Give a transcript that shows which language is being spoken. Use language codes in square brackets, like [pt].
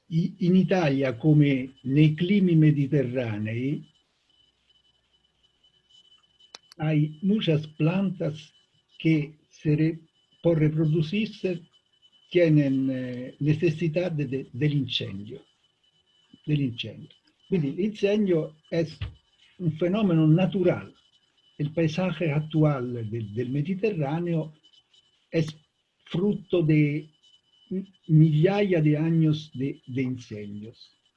[it] In Italia, come nei climi mediterranei, [es] hay muchas plantas que por reproducirse tienen necesidad del incendio. [it] Quindi l'incendio è un fenomeno natural. [es] El paisaje actual del Mediterráneo es fruto de [it] migliaia [es] de años de incendios.